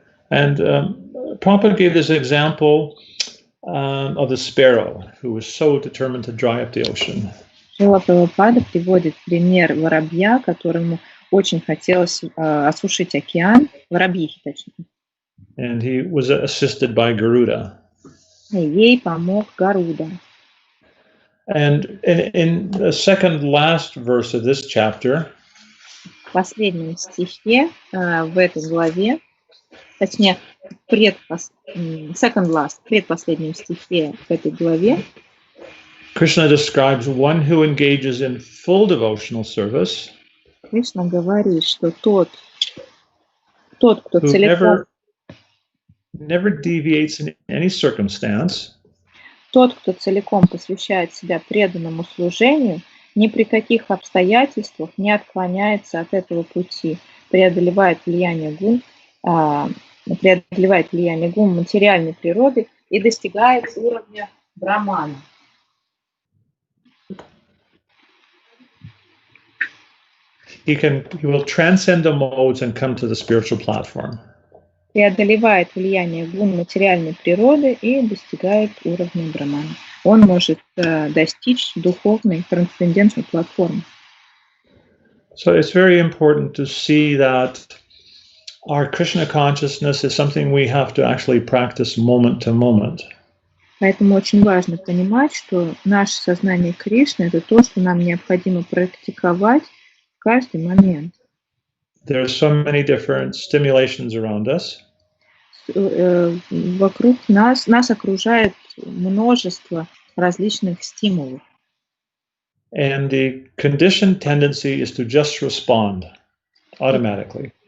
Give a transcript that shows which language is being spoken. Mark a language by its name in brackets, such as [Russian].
[English] And Prabhupada gave this example of the sparrow who was so determined to dry up the ocean. [Russian] Шрила Прабхупада приводит пример воробья, которому очень хотелось осушить океан, воробьихи точнее. [English] And he was assisted by Garuda. [Russian] И ей помог Гаруда. [English] And in the second last verse of this chapter, [Russian] В последнем стихе в этой главе, точнее, предпоследнем стихе в этой главе, [English] Krishna describes one who engages in full devotional service, [Russian] Кришна говорит, что тот, кто целиком, [English] never deviates in any circumstance, [Russian] тот, кто целиком посвящает себя преданному служению, ни при каких обстоятельствах не отклоняется от этого пути, преодолевает влияние гун материальной природы и достигает уровня брамана. [English] He will transcend the modes and come to the spiritual platform. [Russian] Преодолевает влияние гун материальной природы и достигает уровня брамана. Он может достичь духовной трансцендентной платформы. [English] So it's very important to see that our Krishna consciousness is something we have to actually practice moment to moment. [Russian] Поэтому очень важно понимать, что наше сознание Кришны – это то, что нам необходимо практиковать в каждый момент. [English] There are so many different stimulations around us. [Russian] Вокруг нас окружает множество различных стимулов. [English] And the conditioned tendency is to just respond automatically.